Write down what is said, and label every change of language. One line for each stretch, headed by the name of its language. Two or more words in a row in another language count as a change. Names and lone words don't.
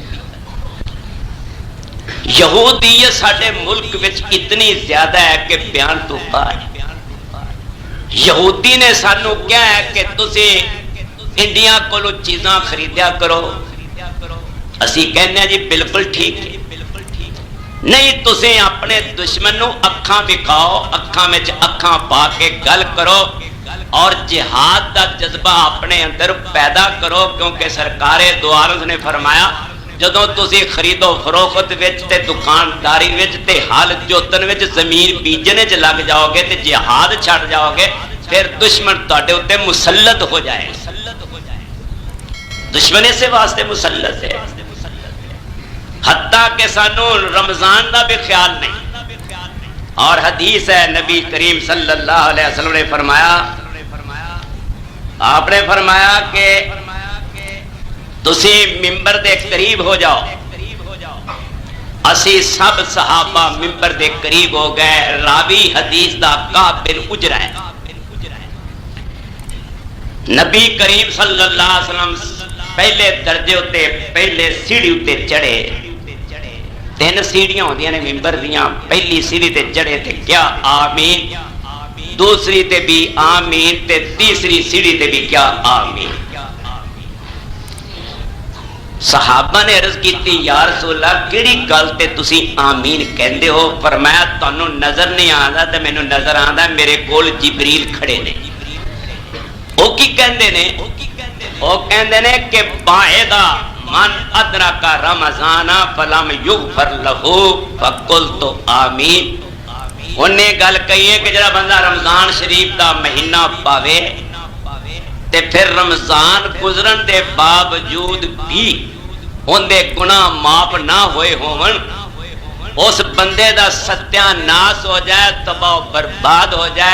Punjabi: یہودیت ساڈے ملک وچ اتنی زیادہ ہے کہ بیان تو باہر. یہودی نے سانو کیا ہے کہ تسی انڈیا کولو چیزاں خریدیا کرو. اسی کہنے ہیں جی بالکل ٹھیک ہے. نہیں تسے اپنے دشمن نو اکھاں وکھاؤ, اکھاں وچ اکھاں پا کے گل کرو اور جہاد دا جذبہ اپنے اندر پیدا کرو. کیونکہ سرکار دو عالم نے فرمایا جدوں تسی خرید و فروخت وچ تے دکانداری وچ تے حال جوتن وچ زمین بیجنے چ لگ جاؤ گے تے جہاد چھڑ جاؤ گے پھر دشمن تواڈے اوتے مسلط ہو جائے. دشمن اسے واسطے مسلط ہے حتیٰ کہ سانو رمضان دا بھی خیال نہیں.
Urdu: اور حدیث ہے نبی کریم
Arabic: صلی اللہ علیہ وسلم
Urdu: نے فرمایا, آپ نے فرمایا کہ
Punjabi: تسی ممبر دے قریب ہو جاؤ. اسی سب صحابہ ممبر دے قریب ہو گئے. راوی حدیث دا کعب بن عجرہ ہے. نبی کریم
Arabic: صلی اللہ علیہ وسلم
Punjabi: پہلے درجے ہوتے پہلے سیڑھی ہوتے چڑھے. 3 سیڑھیاں ہوندیاں نے ممبر دیاں. پہلی سیڑھی تے چڑھے تے کیا آمین, دوسری تے بھی آمین تے تیسری سیڑھی تے بھی کیا آمین. صحابہ نے عرض کیتی
Arabic: یا رسول اللہ
Punjabi: کیڑی گل تے تسی آمین کہندے ہو؟ فرمایا تانوں نظر نہیں آندا تے مینوں نظر آندا میرے کول جبریل کھڑے نے. او کی کہندے نے؟ او کہندے نے کہ
Arabic: باعدہ من ادرک رمضان فلم یغفر لہو فقلت آمین.
Punjabi: انہیں گل کہی ہے کہ جڑا بندہ رمضان شریف دا مہینہ پاوے تے پھر رمضان گزرن دے باوجود بھی ان دے گناہ معاف نہ ہوئے ہون, اس بندے دا ستیہ ناس ہو جائے, تباہ و برباد ہو جائے.